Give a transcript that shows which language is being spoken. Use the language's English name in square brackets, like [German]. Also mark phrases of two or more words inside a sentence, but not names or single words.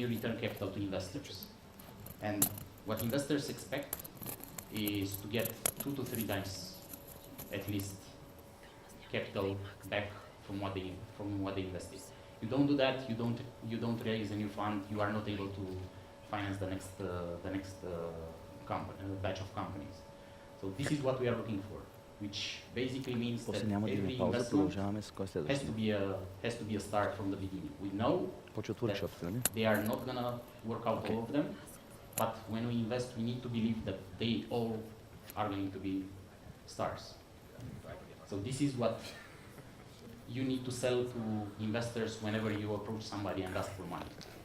[English] And then you return capital to investors. And what investors expect is to get 2 to 3 times at least capital back from what they invested. You don't do that, you don't raise a new fund, you are not able to finance the next batch of companies. So this is what we are looking for, which basically means that [Bulgarian] После няма да [English] every [Bulgarian] има пауза, [English] investment [Bulgarian] продължаваме с кой [English] has [Bulgarian] следващия. [English] to be a start from the beginning. We know [Bulgarian] Почва от [English] that [Bulgarian] workshop, нали? [English] they are not gonna work out Okay. all of them, but when we invest, we need to believe that they all are going to be stars. So this is what you need to sell to investors whenever you approach somebody and ask for money.